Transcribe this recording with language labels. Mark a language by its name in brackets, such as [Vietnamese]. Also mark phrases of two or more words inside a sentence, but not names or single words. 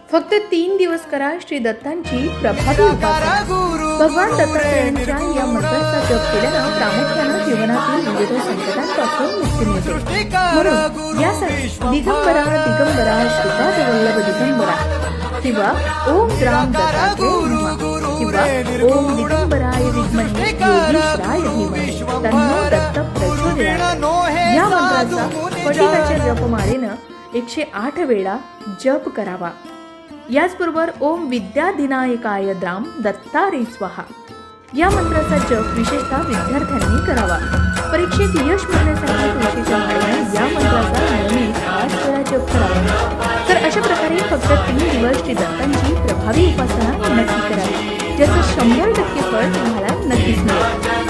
[Marathi] फक्त 3 दिवस करा श्री दत्तांची प्रभावी उपासना। भगवान दत्तात्रयांच्या या मंत्राचा जप केल्यानं प्रामुख्यानं जीवनातील विविध संकटांपासून मुक्ती मिळते। म्हणून यासाठी दिगंबरा दिगंबरा श्रीपाद वल्लभ दिगंबरा किंवा [Sanskrit] ओम ग्राम दत्तात्रय नमः [Marathi] किंवा [Sanskrit] ओम दिगंबराय विद्महे योगीश्वराय धीमहि तन्नो दत्त प्रचोदयात् [Marathi] या मंत्राचा स्फटिकाच्या जपमाळेनं 108 वेळा जप करावा। याचबरोबर [Sanskrit] ओम विद्याधिनायकाय द्राम दत्तारे स्वाहा [Marathi] या मंत्राचा जप विशेषतः विद्यार्थ्यांनी करावा। परीक्षेत यश मिळण्यासाठी तुळशीच्या माळेनं या मंत्राचा नियमित 8 वेळा जप करावा। तर अशा प्रकारे फक्त 3 दिवस श्री दत्तांची प्रभावी उपासना नक्की करावी, ज्याचं 100% फळ तुम्हाला नक्कीच मिळेल।